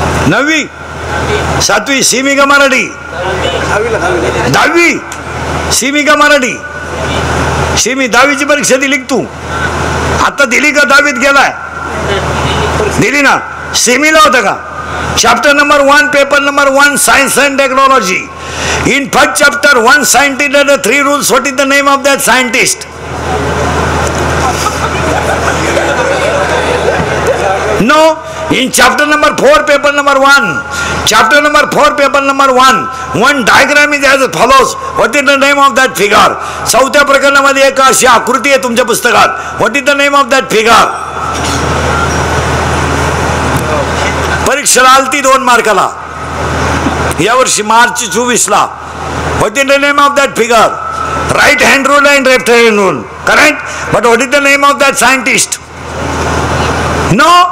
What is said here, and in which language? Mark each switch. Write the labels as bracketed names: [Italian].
[Marathi] 9वी. 7वी. Semi का मराठी? 10वी. Semi का मराठी? सेमी. 10वीची परीक्षा दिली तू? आता दिली का? 10वीत गेलाय? दिली ना. सेमीला होता का? [English] Chapter number 1 paper number 1 science and technology. In first chapter 1 scientist had 3 rules. What is the name of that scientist? No. In chapter number 4 paper number 1, chapter number 4 paper number 1 diagram is as follows. What is the name of that figure? [Marathi] 4थ्या प्रकरणामध्ये एक अशी आकृती आहे तुमच्या पुस्तकात. [English] What is the name of that figure? [Marathi] परीक्षेला आलती 2 मार्काला यावर्षी March 24ला. [English] What is the name of that figure? Right hand rule and left hand rule. Correct? But what is the name of that scientist? No.